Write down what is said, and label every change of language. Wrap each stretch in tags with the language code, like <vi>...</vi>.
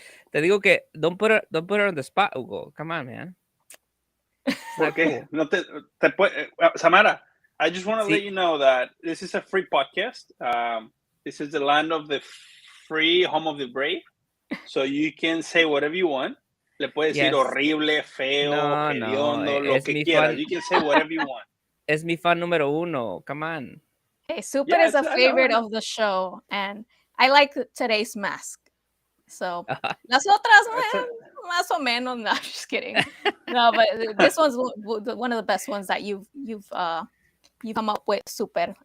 <es>Te digo que</es> <en>don't put her on the spot, Hugo. Come on, man. Okay. No Samara, I just want to let you know that this is a free podcast. This is the land of the free, home of the brave. So you can say whatever you want.</en> <es>Le puedes decir horrible, feo, hediondo, lo que quieras.</es> <en>You can say whatever you want.</en> <es>Es mi fan número uno.</es> <en>Come on. Hey, Super is a favorite of the show, and I like today's mask.</en> <es>So, las otras, más o menos. No,</es> <en>just kidding. No, but this one's one of the best ones that you've come up with, Super.</en>